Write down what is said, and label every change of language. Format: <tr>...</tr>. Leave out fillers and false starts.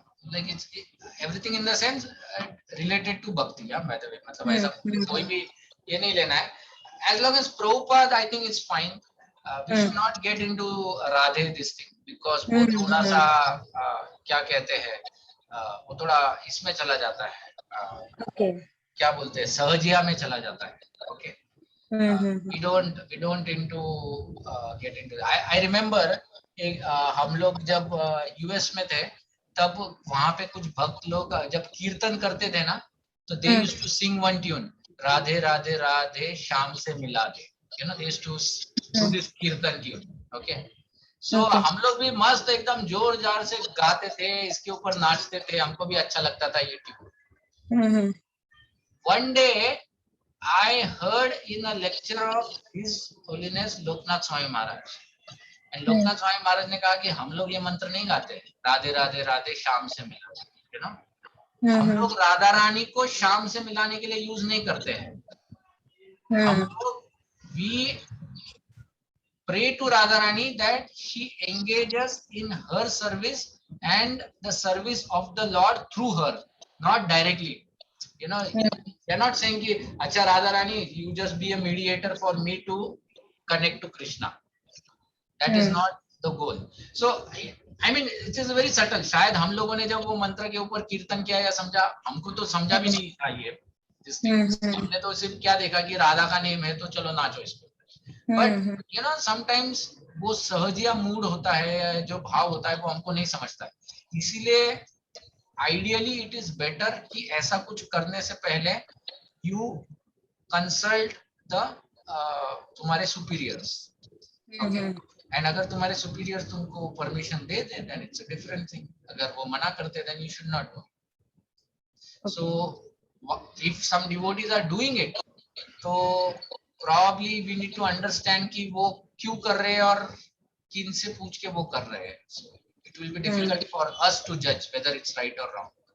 <en>Like it's everything in the sense related to bhakti, yeah, by the way.</en> <hi>मतलब ऐसा कोई भी ये नहीं लेना है.</hi> <en>As long as Prabhupada, I think it's fine. We should not get into Radhe this thing because</en> <hi>वो थोड़ा सा क्या कहते हैं, वो थोड़ा इसमें चला जाता है.</hi> <en>Okay.</en> <hi>क्या बोलते हैं, सहजिया में चला जाता है.</hi> <en>Okay. We don't into get into. I remember</en> <hi>हम लोग जब US में थे तब वहां पे कुछ भक्त लोग जब कीर्तन करते थे ना, तो</hi> <en>they used to sing one tune,</en> <hi>Radhe Radhe Radhe Shyam से मिला दे,</hi> <en>they used to do this</en> <hi>कीर्तन tune.</hi> <en>Okay.</en> <hi>So हम लोग भी मस्त एकदम जोर जार से गाते थे, इसके ऊपर नाचते थे, हमको भी अच्छा लगता था ये tune.</hi> <en>One day I heard in a lecture of His Holiness Loknath Swami Maharaj.</en> <hi>And Loknath Swami Maharaj ने कहा कि हम लोग ये मंत्र नहीं गाते, राधे राधे राधे श्याम से मिला,</hi> <en>you know,</en> <hi>हम लोग राधा रानी को श्याम से मिलाने के लिए यूज नहीं करते हैं. हम लोग</hi> <en>we pray to Radha Rani that she engages in her service and the service of the Lord through her, not directly. You know, they're not saying</en> <hi>कि अच्छा</hi> <en>Radha Rani, you just be a mediator for me to connect to Krishna. That is not the goal. So I mean, it is very subtle.</en> <hi>शायद हम लोगों ने जब वो मंत्र के ऊपर कीर्तन किया या समझा, हमको तो समझा भी नहीं था ये. हमने तो सिर्फ क्या देखा कि राधा का नेम है तो चलो नाचो इसको.</hi> <en>But you know, sometimes</en> <hi>वो सहजिया मूड होता है, जो भाव होता है वो हमको नहीं समझता है. इसीलिए</hi> <en>ideally it is better</en> <hi>कि ऐसा कुछ करने से पहले</hi> <en>you consult the</en> <hi>तुम्हारे superiors.</hi> <en>Okay. And</en> <hi>अगर तुम्हारे</hi> <en>superiors</en> <hi>तुमको</hi> <en>permission</en> <hi>दे दे,</hi> <en>then it's a different thing.</en> <hi>अगर वो मना करते,</hi> <en>then you should not do. So if some devotees are doing it, तो probably we need to understand</en> <hi>कि वो क्यों कर रहे हैं और किन से पूछ के वो कर रहे हैं.</hi> <en>So it will be difficult for us to judge whether it's right or wrong.</en>